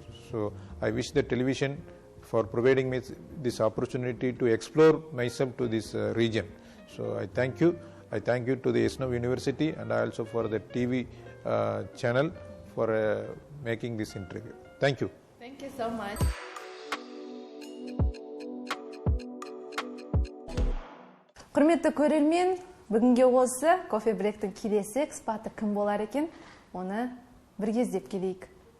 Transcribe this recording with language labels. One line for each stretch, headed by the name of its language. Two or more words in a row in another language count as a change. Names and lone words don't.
English: So I wish the television for providing me this opportunity to explore myself to this region. So I thank you. I thank you to the Esnov University and also for the TV channel for making this interview. Thank you. Thank you so much.
Kazakh: Құрметті көрермен, бүгінге осы кофе бректің келесі экспаты кім болар екен, оны бір кездеп келейік.